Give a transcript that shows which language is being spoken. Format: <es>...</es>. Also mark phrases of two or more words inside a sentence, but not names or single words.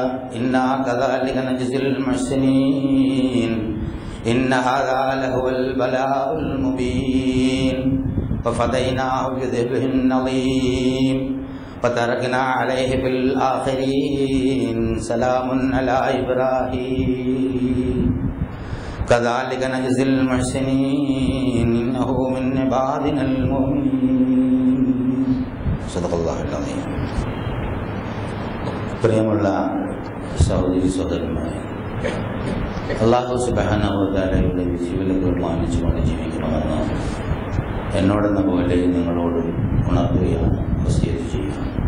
<ar>إنا كذلك نجزي المحسنين إن هذا لهو البلاء المبين ففديناه بذبح عظيم وتركنا عليه في الآخرين سلام على إبراهيم كذلك نجزي المحسنين إنه من عبادنا المؤمنين. صدق الله العظيم.</ar> <ml>പ്രിയമുള്ള സഹോദരി സഹോദരന്മാരെ,</ml> <ar>الله سبحانه وتعالى</ar> <ml>വിധിവിലക്കുകൾ മാനിച്ചുകൊണ്ട് ജീവിക്കണമെന്ന് എന്നോടെന്ന പോലെ നിങ്ങളോട് ഉണർത്തുകയാണ്, വസിയത്ത് ചെയ്യുക.</ml>